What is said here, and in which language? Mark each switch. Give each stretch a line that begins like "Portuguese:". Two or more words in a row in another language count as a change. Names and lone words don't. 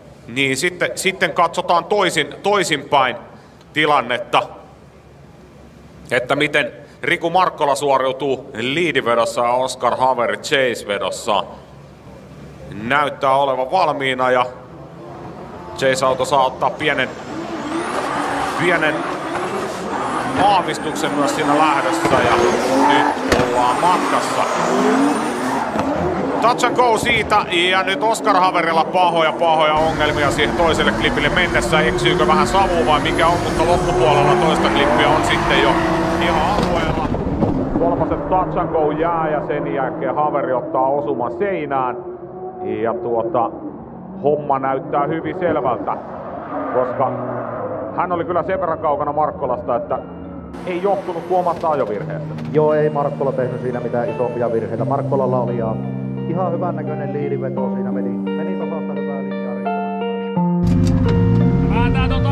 Finnish: niin sitten katsotaan toisinpäin tilannetta, että miten Riku Markkola suoriutuu liidivedossa ja Oscar Haveri Chase-vedossa. Näyttää olevan valmiina ja Chase-auto saa ottaa pienen aavistuksen myös siinä lähdössä ja nyt ollaan matkassa.
English: Touch and go
Finnish: siitä ja nyt Oscar Haverilla pahoja ongelmia siihen toiselle klipille mennessä. Eksyykö vähän savua vai mikä on, mutta loppupuolella toista klippiä on sitten jo ihan alueella. Kolmaset
English: touch and go
Finnish: jää ja sen jälkeen Haveri ottaa osuman seinään. Ja homma näyttää hyvin selvältä, koska hän oli kyllä sen verran kaukana Markkolasta, että ei johtunut huomasta ajovirheestä. Joo, ei Markkola tehnyt siinä mitään isompia virheitä. Markkolalla oli ihan hyvän näköinen liidiveto siinä, meni tasasta hyvää linjaa riittävän.